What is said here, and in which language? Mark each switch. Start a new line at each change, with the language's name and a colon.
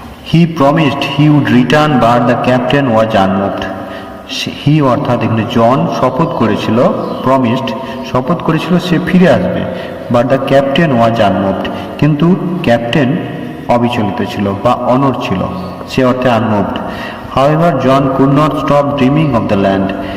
English: He promised he would return but the captain was unmoved.
Bangla: He অর্থাৎ এখানে জন শপথ করেছিল, শপথ করেছিল সে ফিরে আসবে,
English: but the captain was unmoved,
Bangla: কিন্তু ক্যাপ্টেন অবিচলিত ছিল বা অনড় ছিল, সে অর্থে unmoved.
English: However, John could not stop dreaming of the land.